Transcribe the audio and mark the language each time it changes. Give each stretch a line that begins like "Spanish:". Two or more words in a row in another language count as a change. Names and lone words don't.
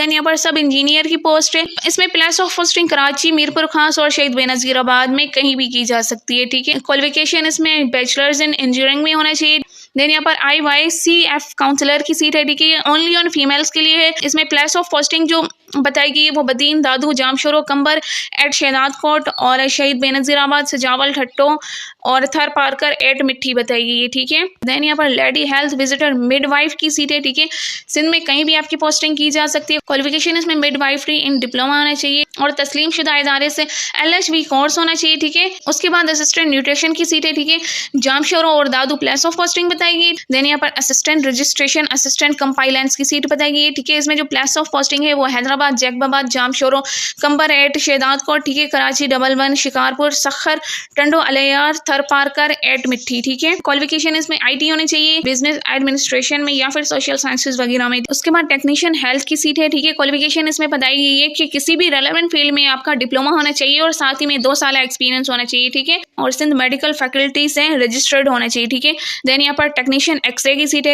Urdu: دین یہاں پر
English: sub engineer
Urdu: کی پوسٹ ہے۔ اس میں
English: place of posting
Urdu: کراچی، میرپور خاص اور شہید بینظیرآباد میں کہیں بھی کی جا سکتی ہے، ٹھیک ہے. کوالیفکیشن اس میں
English: bachelors in engineering
Urdu: میں ہونا چاہیے. دین یہاں پر
English: IYCF counselor
Urdu: کی سیٹ ہے، ٹھیک ہے.
English: only on females
Urdu: کے لیے ہے. اس میں
English: place of posting
Urdu: جو بتائی گئی ہے وہ بدین، دادو، جامشورو، قمبر ایٹ شہداد کوٹ اور شہید بینظیرآباد، سجاول، ٹھٹھو اور تھر پارکر ایٹ مٹی بتائی گئی ہے، ٹھیک ہے. دین یہاں پر
English: lady health visitor midwife
Urdu: کی سیٹ ہے، ٹھیک ہے. سندھ میں کہیں بھی آپ کی پوسٹنگ کی جا سکتی ہے۔ کوالیفکیشن اس میں
English: midwifery in diploma
Urdu: ہونا چاہیے اور تسلیم شدہ ادارے سے
English: LHV course
Urdu: ہونا چاہیے، ٹھیک ہے. اس کے بعد
English: assistant nutrition
Urdu: کی سیٹ ہے، ٹھیک ہے۔ جامشورو اور دادو
English: place of posting
Urdu: بتائی گئی. دین یہاں پر
English: assistant registration, assistant compliance
Urdu: کی سیٹ بتائی گئی ہے، ٹھیک ہے. اس میں جو
English: place of posting
Urdu: ہے وہ حیدرآباد، جیکب آباد، جامشورو، قمبر ایٹ شہداد کوٹ، ٹھیک ہے. کراچی II، شکارپور، سکھر، ٹنڈو، الیار، تھر پارکر ایٹ مٹی، ٹھیک ہے. کوالیفکیشن اس میں IT ہونی چاہیے,
English: business administration
Urdu: میں یا پھر
English: social sciences
Urdu: وغیرہ میں. اس کے بعد
English: technician health
Urdu: کی سیٹ ہے، ٹھیک ہے۔ کوالیفکیشن اس میں بتائی گئی ہے کہ کسی بھی
English: relevant field
Urdu: میں آپ کا ڈپلومہ ہونا چاہیے اور ساتھ ہی میں 2 سال ایکسپیرینس ہونا چاہیے، ٹھیک ہے. اور سندھ میڈیکل فیکلٹی سے رجسٹرڈ ہونا چاہیے، ٹھیک ہے۔ دین یہاں پر
English: technician X-ray
Urdu: کی سیٹ ہے.